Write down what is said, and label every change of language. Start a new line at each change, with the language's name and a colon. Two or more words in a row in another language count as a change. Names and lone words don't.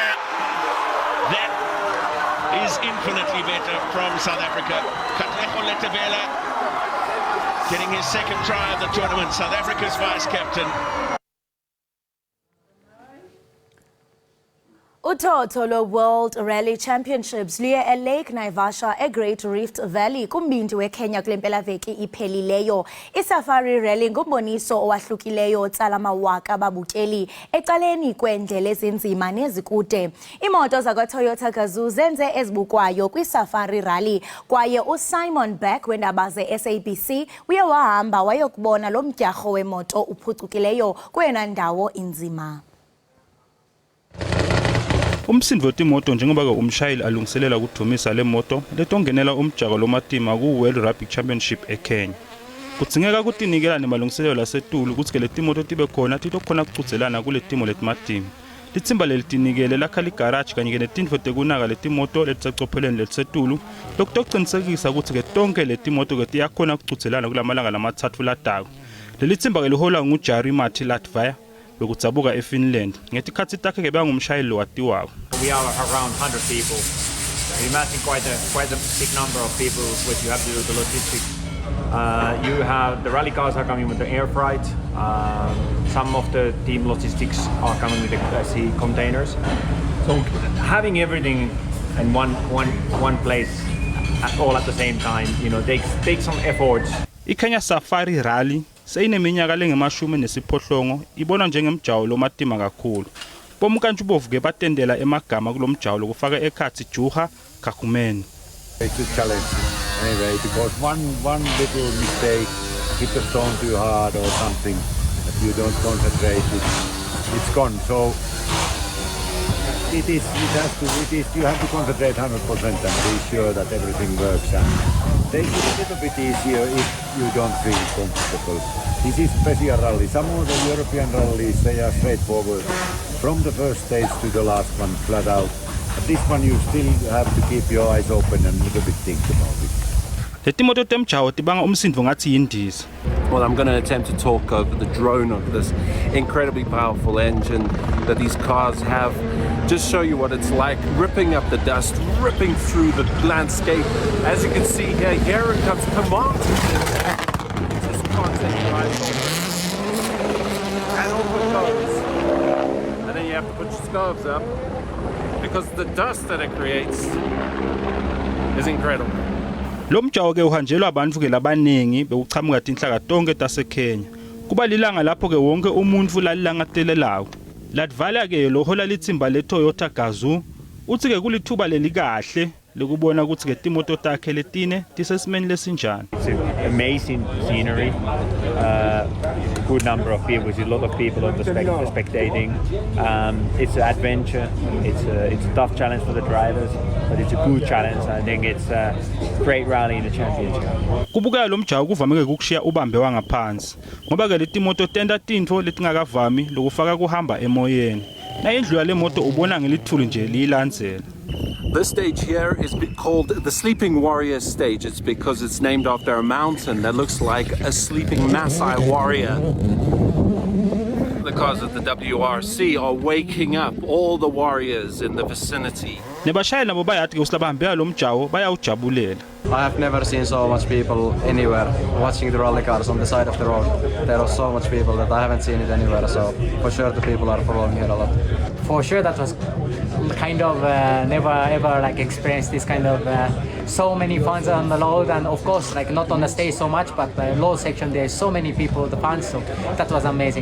English: That is infinitely better from South Africa. Katlego Letterberger getting his second try of the tournament. South Africa's vice-captain.
Xhosa: Uthotho lo World Rally Championships luye eLake Naivasha eGreat Rift Valley kumbindi weKenya kule mpelaveki iphelileyo. iSafari Rally ngumboniso owahlukileyo otsala amawaka ababukeli ecaleni kwendlela ezinzima nezikude. Imoto zakwaToyota Gazoo zenze ezibukwayo kwiSafari Rally kwaye uSimon Beck weendaba ze-SABC uye wahamba wayokubona lo mdyarho wemoto uphucukileyo kuyena ndawo inzima.
Swati: Umsindvo wetimoto njengoba ke umshayeli alungiselela ukudumisa le moto letongenela umjako lomatima ku World Rugby Championship eKenya. Kudzingeka kutinikela nemalungiselelo lasetulu ukuthi ke letimoto tibe khona titokhona kucudzelana kule timo letimatima. Litsimba lelitinikele lakha ligarage kanye ke netindvo tekunaka letimoto letisecopheleni lelisetulu lokutocinisekisa ukuthi ke tonke letimoto ke tiyakhona kucudzelana kulamalanga lamatsatfu latako. Lelitsimba ke lihola nguJari Mati Latvia lokutsabuka eFinland ngetikhatsi takhe ke bangumshayeli watiwako.
English: We are around 100 people. You imagine quite a big number of people which you have to do the logistics. You have the rally cars are coming with the air freight. Some of the team logistics are coming with the sea containers. So having everything in one place all at the same time, you know, takes some efforts.
Swati: iKenya Safari Rally seyineminyaka lengemashumi nesiphohlongo ibona njengemjawo lomatima kakhulu. Bomkantshubovu ke batendela emagama kulomjawo lokufaka ekhatsi Juha Kakumeni.
English: It's a challenge anyway because one little mistake, hit the stone too hard or something, if you don't concentrate, it's gone. So you have to concentrate 100% and be sure that everything works and take it a little bit easier if you don't feel comfortable. This is special rally. Some of the European rallies, they are straightforward from the first stage to the last one, flat out. But this one you still have to keep your eyes open and a little bit think about it.
Swati: Letimoto temjawo tibanga umsindvo ngathi yindiza.
English: Well, I'm going to attempt to talk over the drone of this incredibly powerful engine that these cars have. Just show you what it's like, ripping up the dust, ripping through the landscape. As you can see here it comes. Come on! Just can't take your eyes off it. And off it goes. And then you have to put your scarves up because the dust that it creates is incredible.
Swati: Lo mjawo ke uhanjelwa abantu ke labaningi bewuchamuka tinhlaka tonke taseKenya. Kuba lilanga lapho ke wonke umuntu lalilangadelelayo. Latvala ke lo hola litsimba le Toyota Gazoo uthi ke kulithuba lelikahle lokubona ukuthi ke timoto takhe letine tisesimeni lesinjani.
English: It's amazing scenery. good number of people. There's a lot of people on the spectating. It's an adventure. It's a tough challenge for the drivers, but it's a good challenge. I think it's a great rally in the championship.
Swati: Kubukela lo mjawu kuvameke ukushiya ubambe wangaphansi ngoba ke leti moto tenda tintfo letingakavami lokufaka kuhamba emoyeni. Na indlu yale moto ubona ngelithuli nje liyilandzela.
English: This stage here is called the Sleeping Warrior stage. It's because it's named after a mountain that looks like a sleeping Maasai warrior. The cars of the WRC are waking up all the warriors in the vicinity.
Swati: Nebashayeli nabo bayathi ke usilabahambela lo mjawu bayawujabulela.
English: I have never seen so much people anywhere watching the rally cars on the side of the road. There are so much people that I haven't seen it anywhere, so for sure the people are following here a lot. For sure that was kind of never ever like experienced this kind of so many fans on the load, and of course like not on the stage so much, but the low section there's so many people, the fans, so that was amazing.